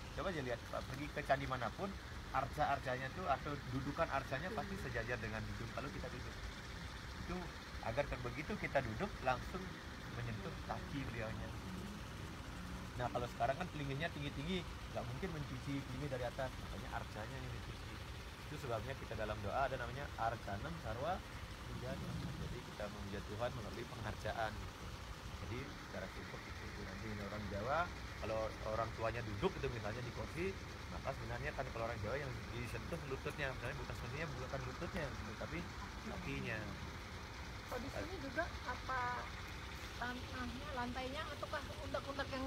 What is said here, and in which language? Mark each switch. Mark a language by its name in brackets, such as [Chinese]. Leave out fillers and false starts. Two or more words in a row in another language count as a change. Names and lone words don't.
[Indonesian] Coba aja lihat, pergi ke candi manapun, arca-arcanya tuh atau dudukan arcanya pasti sejajar dengan hidung kalau kita duduk. Itu agar begitu kita duduk langsung menyentuh kaki beliaunya. Nah kalau sekarang kan telinginya tinggi-tinggi, nggak mungkin mencuci telingi dari atas, makanya arcanya yang dicuci. Itu sebabnya kita dalam doa ada namanya [Sanskrit] arcanam sarwa pujana. [Indonesian] Jadi kita memuja Tuhan melalui pengarcaan. Jadi cara cukup itu nanti orang Jawa kalau orang tuanya duduk itu misalnya di kursi, maka sebenarnya kan kalau orang Jawa yang disentuh lututnya, misalnya bukan sebenarnya bukan lututnya, tapi kakinya. Oh, di sini juga apa tanahnya, lantainya ataukah undak-undak yang